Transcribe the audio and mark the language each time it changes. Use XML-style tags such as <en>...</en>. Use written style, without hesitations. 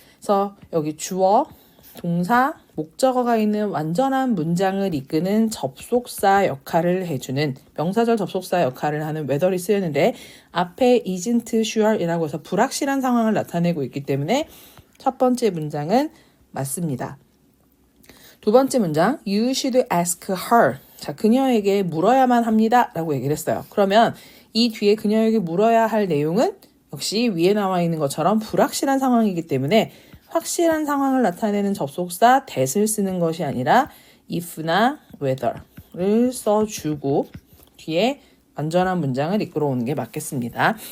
<ko>그래서 여기 주어, 동사, 목적어가 있는 완전한 문장을 이끄는 접속사 역할을 해주는 명사절 접속사 역할을 하는 whether이 쓰였는데 앞에</ko> <en>isn't sure</en> <ko>이라고 해서 불확실한 상황을 나타내고 있기 때문에 첫 번째 문장은 맞습니다. 두 번째 문장,</ko> <en>you should ask her.</en> <ko>자, 그녀에게 물어야만 합니다. 라고 얘기를 했어요. 그러면 이 뒤에 그녀에게 물어야 할 내용은 역시 위에 나와 있는 것처럼 불확실한 상황이기 때문에 확실한 상황을 나타내는 접속사 that을 쓰는 것이 아니라 if나 whether를 써주고 뒤에 완전한 문장을 이끌어 오는 게 맞겠습니다.</ko>